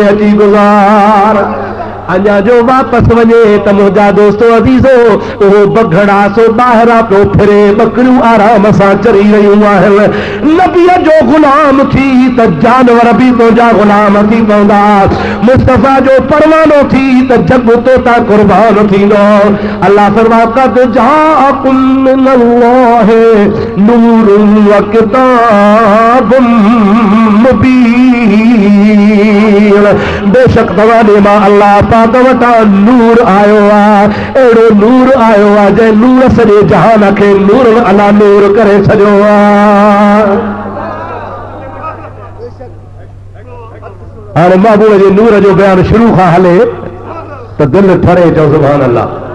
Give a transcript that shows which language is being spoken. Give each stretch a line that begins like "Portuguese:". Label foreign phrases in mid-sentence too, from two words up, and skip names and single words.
Sindhi: अची गुज़ार अञा जो वापस वञे त मुंहिंजा दोस्तो अज़ीज़ो उहो बगड़ा सो ॿाहिरां पियो फिरे बकरियूं आराम सां चरी रहियूं आहिनि नबीअ जो गुलाम थी त जानवर बि तुंहिंजा गुलाम थी पवंदा मुस्तफ़ा जो परवानो थी त जग तोता कुर्बान थींदो अल्लाह फरमा
Arabic: قد جاءكم من الله نور وكتاب
Sindhi: मुबीन बेशक तव्हां मां अल्लाह पाक वटां नूर आयो आहे अहिड़ो नूर आयो आहे जंहिं नूर सॼे जहान खे
Arabic: نور على نور
Sindhi: करे छॾियो आहे हाणे महबूब जे नूर जो बयान शुरू खां हले त दिलि ठरे चओ
Arabic: سبحان الله